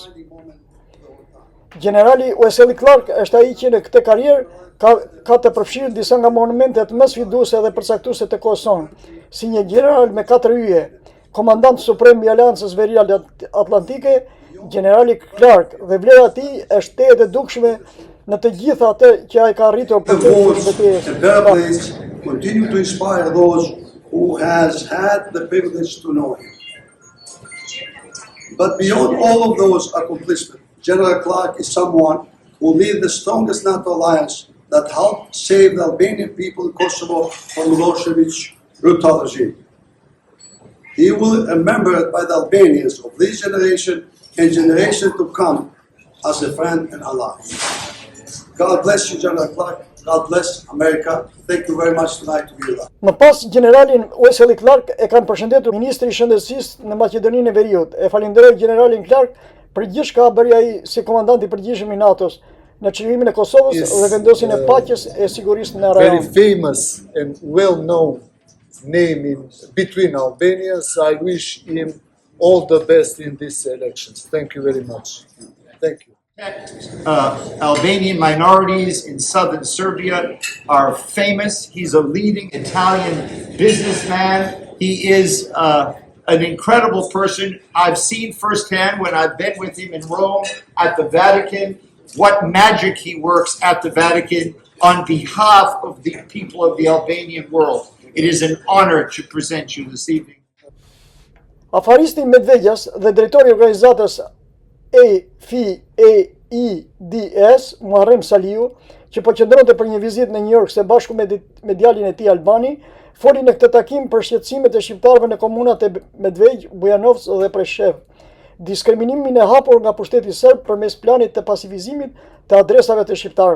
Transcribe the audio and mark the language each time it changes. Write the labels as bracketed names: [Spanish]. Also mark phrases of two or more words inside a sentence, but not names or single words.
[Albanian] Generali Wesley Clark është ai që në këtë karrierë ka të përfshirë disa nga monumentet më sfiduese dhe përcaktuese të kohës sonë, si një general me 4 yje, komandant suprem i Aleancës Veriale Atlantike, generali Clark, dhe vlera e tij është e dukshme në të gjitha atë që ai ka arritur për të betejës. [English] Continue to inspire those who has had the privilege to know him. But beyond all of those accomplishments, General Clark is someone who led the strongest NATO alliance that helped save the Albanian people in Kosovo from Milosevic's brutal regime. He will be remembered by the Albanians of this generation and generation to come as a friend and ally. God bless you, General Clark. God bless America. Thank you very much tonight to be with us. [Albanian] Më pas, generalin Wesley Clark e kanë përshëndetur ministri i shëndetësisë në Maqedoninë e Veriut. E falenderoj generalin Clark për gjithçka bëri ai si komandant i përgjithshëm i NATO-s në çlimin e Kosovës dhe vendosjen e paqes e sigurisë në rajon. [English] Very famous and well-known name between Albanians. I wish him all the best in these elections. Thank you very much. Thank you. Albanian minorities in southern Serbia are famous. He's a leading Italian businessman. He is an incredible person. I've seen firsthand when I've been with him in Rome at the Vatican, what magic he works at the Vatican on behalf of the people of the Albanian world. It is an honor to present you this evening. [Albanian] Afaristi Medvegjas dhe drejtori i organizatës AIDS, Muharrem Saliu, që po qëndronte për një vizitë në New York së bashku me djalin e tij Albani, foli në këtë takim për shqetësimet e shqiptarëve në komunat e Medvegj, Bujanovc dhe Preshev, diskriminimin e hapur nga pushteti serb përmes planit të pasifizimit të adresave të shqiptarëve.